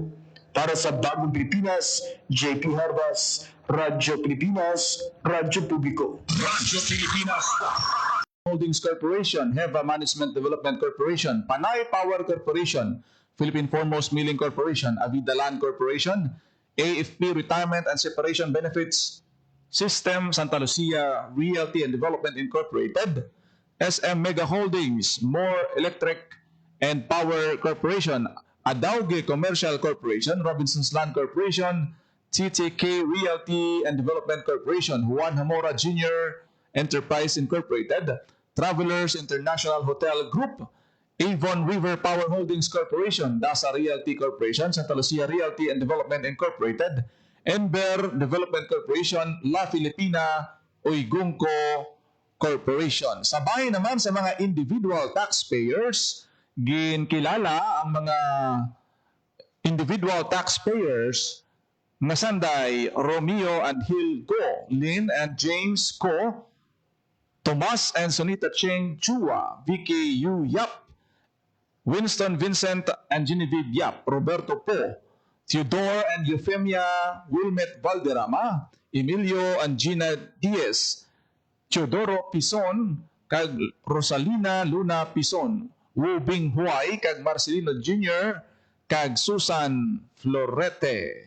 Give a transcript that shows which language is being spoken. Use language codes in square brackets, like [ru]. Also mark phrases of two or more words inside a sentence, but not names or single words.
[tl] Para sa Bagong Pilipinas, JP Harbas, Radyo Pilipinas, Radyo Publiko. Radyo Pilipinas. Holdings Corporation, Heva Management Development Corporation, Panay Power Corporation, Philippine Foremost Milling Corporation, Avida Land Corporation, AFP Retirement and Separation Benefits System, Santa Lucia Realty and Development Incorporated, SM Mega Holdings, More Electric and Power Corporation, Adauge Commercial Corporation, Robinson's Land Corporation, TTK Realty and Development Corporation, Juan Hamora Jr. Enterprise Incorporated, Travelers International Hotel Group, Avon River Power Holdings Corporation, Dasa Realty Corporation, Santa Lucia Realty and Development Incorporated, Ember Development Corporation, La Filipina, Uygungco Corporation. [hil] Sabay naman sa mga [en] individual taxpayers, [hil] ginkilala ang mga [en] individual taxpayers [hil] na sanday Romeo and Hill Go, Lynn and James Go, Tomas and Sonita Cheng Chua, Vicky Yu Yap, Winston Vincent and Genevieve Yap, Roberto Po, Theodore and Euphemia Wilmet Valderrama, Emilio and Gina Diaz, Teodoro Pison, kag Rosalina Luna Pison, Wu Bing Huay, kag Marcelino Jr., kag Susan Florete.